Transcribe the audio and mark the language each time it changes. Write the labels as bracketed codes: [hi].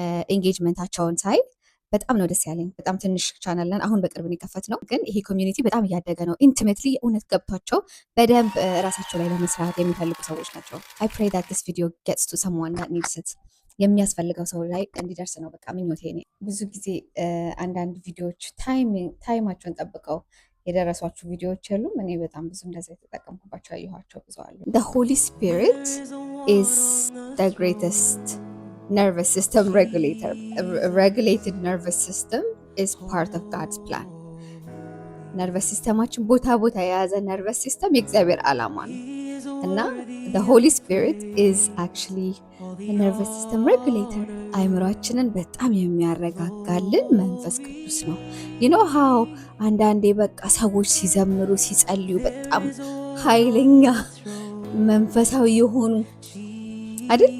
[am] ኤንጌጅመንታቸውን ሳይ በጣም ነው ደስ ያለኝ። በጣም ትንሽ ቻናል ነን አሁን በቅርብ የከፈት ነው፣ ግን ይሄ ኮሚዩኒቲ በጣም እያደገ ነው። ኢንቲሜትሊ እውነት ገብቷቸው በደንብ ራሳቸው ላይ ለመስራት የሚፈልጉ ሰዎች ናቸው። [en] አይ ፕሬይ ዳት ዲስ ቪዲዮ ጌትስ ቱ ሰምዋን ዳት ኒድስ ኢት። [am] የሚያስፈልገው ሰው ላይ እንዲደርስ ነው በቃ ምኞቴ ነው። ብዙ ጊዜ አንዳንድ ቪዲዮዎች ታይማቸውን ጠብቀው የደረሷችሁ ቪዲዮዎች የሉም። እኔ በጣም ብዙ እንደዛ የተጠቀምኩባቸው ያየኋቸው ብዙ አሉ። [en] The Holy Spirit is the greatest nervous system regulator. A regulated nervous system is part of God's plan. [am] ነርቨስ ሲስተማችን ቦታ የያዘ ነርቨስ ሲስተም የእግዚአብሔር ዓላማ ነው እና [en] the Holy Spirit is actually a nervous system regulator. [am] አይምሯችንን በጣም የሚያረጋጋልን መንፈስ ቅዱስ ነው። [en] you know how [am] አንዳንዴ በቃ ሰዎች ሲዘምሩ ሲጸልዩ በጣም ኃይለኛ መንፈሳዊ የሆኑ አይደል?